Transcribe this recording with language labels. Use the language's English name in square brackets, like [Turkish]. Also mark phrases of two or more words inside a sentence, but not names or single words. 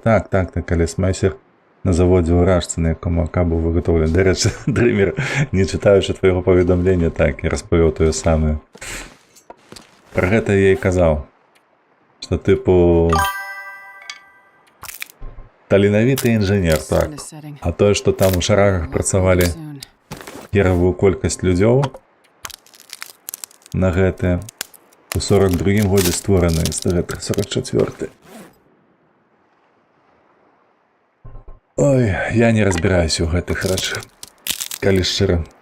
[Belarusian] Так, але Шмайсер на заводзе ў Ражцы, на якому АК быў выгатоўлены. Дарэчы, Дрэмер, не чытаючы твайго паведамлення, так, і распавёў тое самае. Пра гэта я і казаў, што тыпу Таленавіты інжынер, так. [English] Sun is setting. [Belarusian] А тое, што там у шарагах працавалі [English] Soon. [Belarusian] херавую колькасць людзёў на гэтае у 42-м годзе створаны СТГ 44. Ой, я не разбіраюся ў гэтых рэчах, калі шчыра.